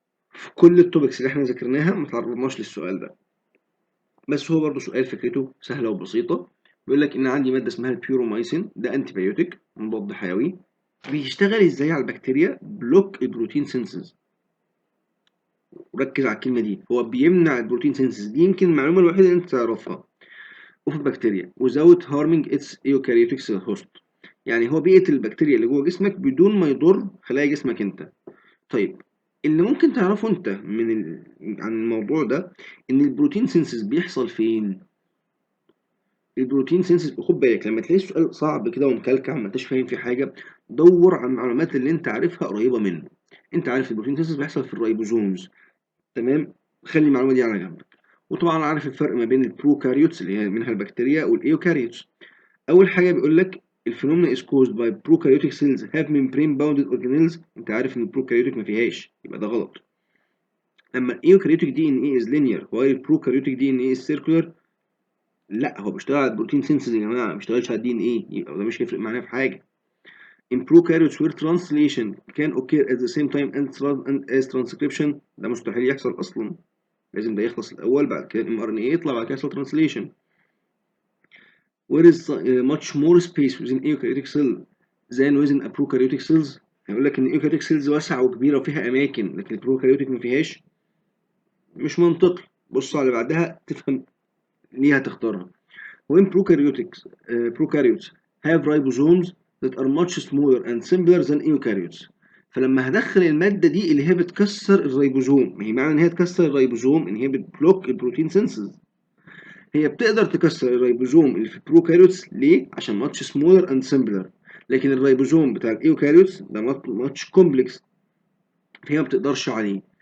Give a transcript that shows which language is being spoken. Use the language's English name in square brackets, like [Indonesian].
[Arabic] في كل التوبكس اللي احنا ذاكرناها ما تعرضناش للسؤال ده، بس هو برضه سؤال فكرته سهلة وبسيطة. بيقول لك ان عندي مادة اسمها البيورومايسين، ده انتي بايوتيك مضاد حيوي. بيشتغل ازاي على البكتيريا؟ بلوك البروتين سينسز. وركز على الكلمة دي، هو بيمنع البروتين سينسز. دي يمكن المعلومة الوحيدة اللي انت تعرفها. اوف البكتيريا [English] without harming its eukaryotic cell host. [Arabic] يعني هو بيقتل البكتيريا اللي جوه جسمك بدون ما يضر خلايا جسمك انت. طيب اللي ممكن تعرفه انت عن الموضوع ده ان البروتين سينسز بيحصل فين؟ البروتين سينسز خد بالك لما تلاقي السؤال صعب كده ومكلكع ما انتش فاهم فيه حاجه، دور على المعلومات اللي انت عارفها قريبه منه. انت عارف البروتين سينسز بيحصل في الرايبوزومز، تمام، خلي المعلومه دي على جنبك. وطبعا عارف الفرق ما بين البروكاريوتس اللي هي منها البكتيريا والايوكاريوتس. اول حاجه بيقول لك الفينومينا [English] is caused by prokaryotic cells have membrane bounded organelles. [Arabic] انت عارف ان البروكاريوتيك ما فيهاش، يبقى ده غلط. اما الايوكاريوتيك دي ان ايه [English] is linear while [Arabic] البروكاريوتيك دي ان ايه [English] is circular. [Arabic] لا هو بيشتغل على البروتين سينسز يا جماعه، ما بيشتغلش على الدي ان ايه، يبقى ده مش هيفرق معانا في حاجه. [English] in prokaryotes where translation can occur at the same time as transcription. [Arabic] ده مستحيل يحصل اصلا، لازم ده يخلص الاول بعد كده الام ار ان ايه يطلع بعد كده يحصل translation. [English] Where is much more space within eukaryotic cell than within a prokaryotic cells. [Arabic] هيقول لك ان eukaryotic cells واسعة وكبيرة وفيها أماكن لكن البروكاريوتيك ما فيهاش. مش منطقي. بص على اللي بعدها تفهم ليه هتختارها. [English] When prokaryotes have ribosomes that are much smaller and simpler than eukaryotes. [Arabic] فلما هدخل المادة دي اللي هي بتكسر الريبوزوم، ما هي معنى ان هي تكسر الريبوزوم ان هي بتبلوك البروتين سينسز. هي بتقدر تكسر الريبوزوم اللي في البروكاريوتس ليه؟ عشان ماتش سمولر اند سمبلر، لكن الريبوزوم بتاع الايوكاريوتس ده ماتش كومبلكس، فهي ما بتقدرش عليه.